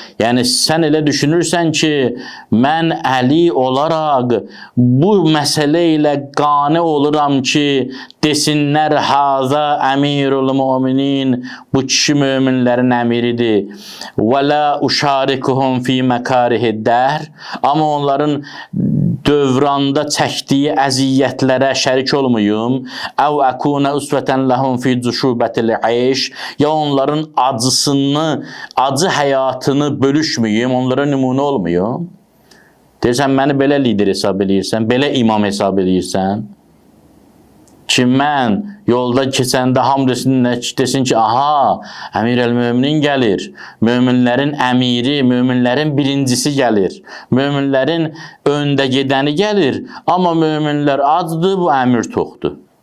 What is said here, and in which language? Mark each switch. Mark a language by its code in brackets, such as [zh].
[az] Yəni, sən elə düşünürsən ki, mən Əli olaraq bu məsələ ilə qane oluram ki, desinlər, [ar] Həzə əmirul müminin, [az] bu kişi möminlərin əmiridir. [ar] Və lə uşarikuhum fi məkarihi dəhr. [az] Amma onların dövranda çəkdiyi əziyyətlərə şərik olmayım. [ar] Əv əkunə usvətən ləhum fi cüşubətil eyş. [az] Ya onların acısını, acı həyatını bölüşməyim, onlara nümunə olmayım. Deyirsən, məni belə lider hesab edirsən, belə imam hesab edirsən ki, mən yolda keçəndə hamı desin ki, aha, əmir əl-möminin gəlir, möminlərin əmiri, möminlərin birincisi gəlir, möminlərin öndə gedəni gəlir, amma möminlər acdır, bu əmir toxdur.